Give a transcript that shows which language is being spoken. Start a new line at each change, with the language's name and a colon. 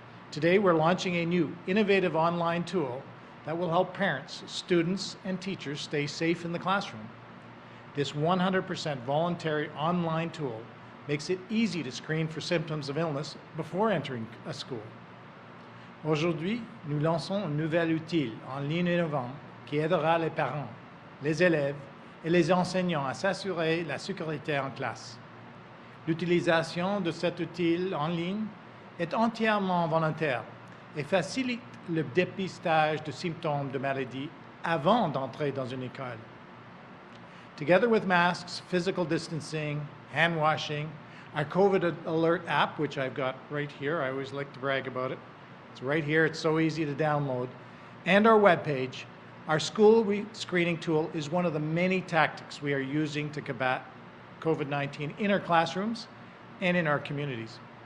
English: Today, we're launching a new, innovative online tool that will help parents, students, and teachers stay safe in the classroom. This 100% voluntary online tool makes it easy to screen for symptoms of illness before entering a school.
French: Aujourd'hui, nous lançons un nouvel outil en ligne innovant qui aidera les parents, les élèves et les enseignants à s'assurer la sécurité en classe. L'utilisation de cet outil en ligne est entièrement volontaire et facilite le dépistage de symptômes de maladie avant d'entrer dans une école.
English: Together with masks, physical distancing, hand washing, our COVID Alert app, which I've got right here, I always like to brag about it. It's right here, it's so easy to download, and our webpage, our school screening tool is one of the many tactics we are using to combat COVID-19 in our classrooms and in our communities.